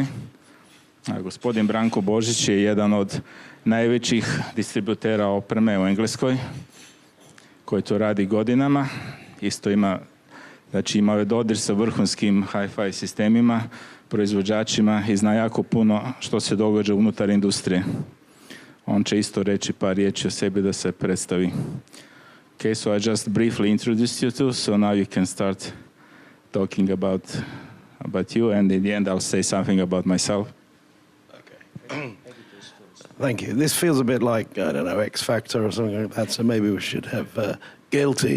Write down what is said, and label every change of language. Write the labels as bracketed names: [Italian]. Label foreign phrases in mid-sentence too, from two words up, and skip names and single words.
[Croatian] Gospodin Branko Božić je jedan od najvećih distributera opreme u Engleskoj, koji to radi godinama. Isto ima je dodir sa vrhunskim hi-fi sistemima, proizvođačima i zna jako puno što se događa unutar industrije. On će isto reći par riječi o sebi da se predstavi. [English] Okay, so I just briefly introduced you two, so now you can start talking about you, and in the end I'll say something about myself. Okay. Thank you. This feels a bit like, I don't know, X Factor or something like that, so maybe we should have guilty.